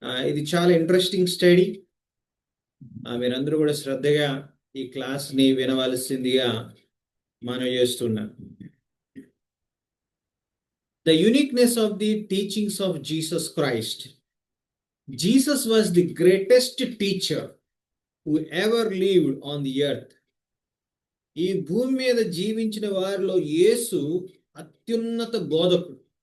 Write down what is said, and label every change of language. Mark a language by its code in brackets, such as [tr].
[te] ఇది చాలా interesting study. మీరందరూ కూడా శ్రద్ధగా ఈ క్లాస్ని వినవలసిందిగా మనం చేస్తున్నాం. [en] The uniqueness of the teachings of Jesus Christ. Jesus was the greatest teacher who ever lived on the earth. [te] ఈ భూమి మీద జీవించిన వారిలో యేసు అత్యున్నత బోధకుడు.